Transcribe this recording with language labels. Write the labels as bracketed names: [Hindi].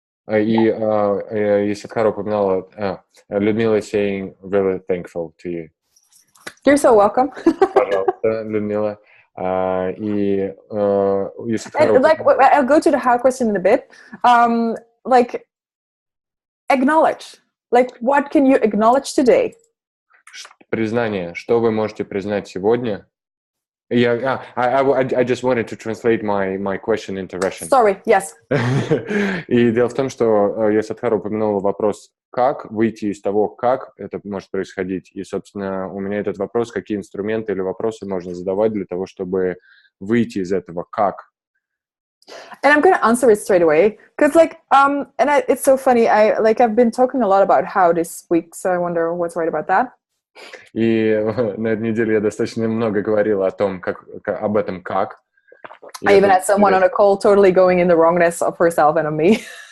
[Russian] И Садхара упоминала, [English] Людмила is saying really thankful to you. You're so welcome. [Russian] Пожалуйста, Людмила. И Садхара [English] And like, I'll go to the how question in a bit. Like, acknowledge. Like, what can you acknowledge today? [Russian] Признание. Что вы можете признать сегодня? [English] I just wanted to translate my question into Russian. Sorry, yes. [Russian] И дело в том, что я Садхара упомянула вопрос, как выйти из того, как это может происходить. И, собственно, у меня этот вопрос, какие инструменты или вопросы можно задавать для того, чтобы выйти из этого, как. [English] And I'm going to answer it straight away. Because it's so funny. I've been talking a lot about how this week, so I wonder what's right about that. [Russian] И на этой неделе я достаточно много говорила о том, об этом как. [English] I even had someone on a call totally going in the wrongness of herself and of me.